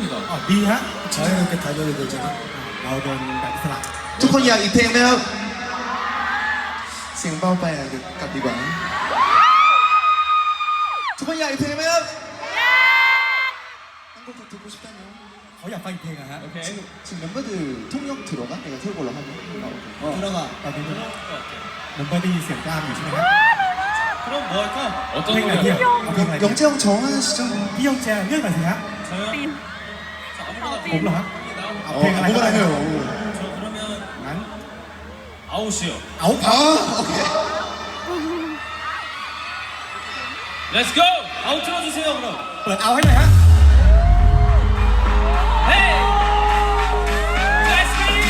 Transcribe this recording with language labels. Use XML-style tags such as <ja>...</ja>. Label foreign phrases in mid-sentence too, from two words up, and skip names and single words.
<th>ดีฮะใช้เราเป็นไทยเลยโดยเฉพาะเราเป็นแบบสลับ ทุกคนอยากอีกเพลงไหมครับเสียงเบาไปอ่ะเดี๋ยวกลับดีกว่าทุกคนอยากอีกเพลงไหมครับ</th> <ko>한곡 더 듣고 싶다면</ko> <th>เขาอยากฟังเพลงอะฮะ</th> <ko>오케이. 지금 멤버들 통역 들어가? 내가 틀고 올라가면?</ko> <th>들어가 ตอนนี้เมมเบอร์ได้ยินเสียงกล้ามอยู่ใช่ไหมครับ</th> <ko>그럼 뭐 할까? 어떤</ko> <th>เพลงไหนเนี่ย</th> <ko>노래?</ko> <th>เอาเพลงอะไร</th> <ko>영재 형 정하시죠.</ko> <th>พี่ยองแจเลือกหน่อยสิฮะ</th> <ko>저요? 자, 아무거나</ko> <th>ผมเหรอฮะ</th> <ko>나오고.</ko> <th>เอาเพลงอะไรก็</th> <ko>아무거나</ko> <th>ได้</th> <ko>해요. 저 그러면</ko> <th>งั้น</th> <ko>아웃이요.</ko> <th>เอา</th> <ko>아, 오케이.</ko> <en>Let's go!</en> <ko>아웃 틀어주세요 그럼.</ko> <th>เปิดเอาให้หน่อยฮะ</th> <en>Hey! Let's get it!</en>